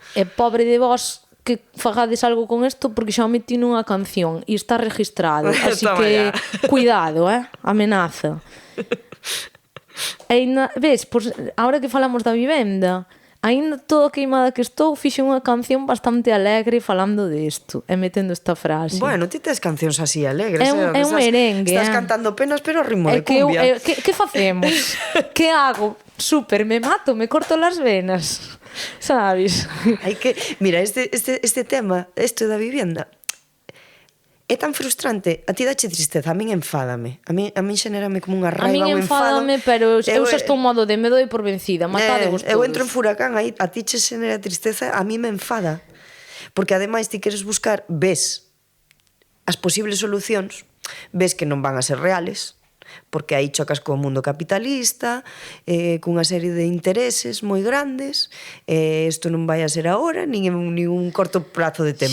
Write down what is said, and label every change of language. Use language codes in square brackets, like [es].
[gl] E pobre de vós que fagades algo con isto porque xa o metí nunha canción e está registrado, así que cuidado, amenaza. E ves, pois, ahora que falamos da vivenda, aínda toda queimada que estou, fixe unha canción bastante alegre falando disto e metendo esta frase. Bueno, ti tes cancións así alegres. É un merengue. Estás cantando penas, pero ritmo de cumbia. Que facemos? Que hago? [es] Súper, me mato, me corto las venas. [gl] Sabes? Hai que, mira, este tema, isto da vivenda, é tan frustrante. A ti dache tristeza, a min enfádame. A min xenérame como unha raiva, un enfado. A min enfádame, pero eu xa estou modo de me doi por vencida, matadevos todos. Eu entro en furacán, aí a ti che xenera tristeza, a mí me enfada. Porque ademais ti queres buscar, ves as posibles solucións, ves que non van a ser reales, porque aí chocas co mundo capitalista, cunha serie de intereses moi grandes, isto non vai a ser agora, nin un corto prazo de tempo.